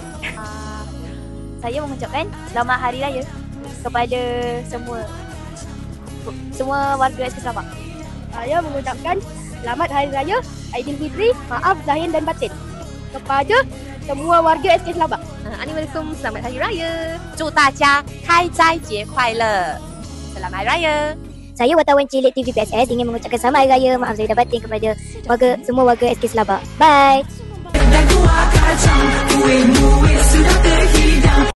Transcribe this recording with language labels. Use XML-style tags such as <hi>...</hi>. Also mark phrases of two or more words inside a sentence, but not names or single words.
<ms>Saya mengucapkan selamat hari raya kepada semua warga SK Selabak. Saya mengucapkan selamat hari raya Aidilfitri, maaf zahir dan batin kepada semua warga SK Selabak. Annyeonghaseyo, selamat hari raya.</ms> <zh>祝大家开斋节快乐.</zh> <ms>Selamat hari raya. Saya wartawan Cilik TV PSS ingin mengucapkan selamat hari raya, maaf zahir dan batin kepada semua warga SK Selabak.</ms> <en>Bye.</en>